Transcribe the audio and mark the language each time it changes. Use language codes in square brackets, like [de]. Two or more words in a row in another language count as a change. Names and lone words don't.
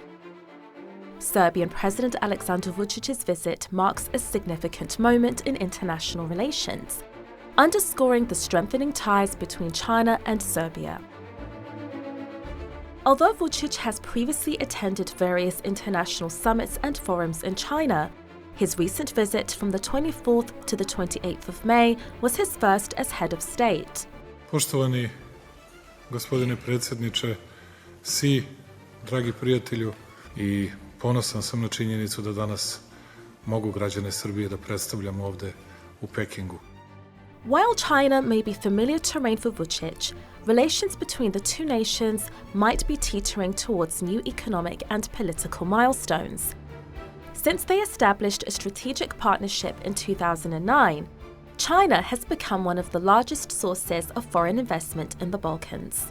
[en] Serbian President Aleksandar Vucic's visit marks a significant moment in international relations, underscoring the strengthening ties between China and Serbia. Although Vucic has previously attended various international summits and forums in China, his recent visit from the 24th to the 28th of May was his first as head of state. [sr] Poštovani gospodine predsjedniče, si, dragi prijatelju, i ponosan sam na činjenicu da danas mogu građane Srbije da predstavljam ovde u Pekingu. [en] While China may be familiar terrain for Vucic, relations between the two nations might be teetering towards new economic and political milestones. Since they established a strategic partnership in 2009, China has become one of the largest sources of foreign investment in the Balkans.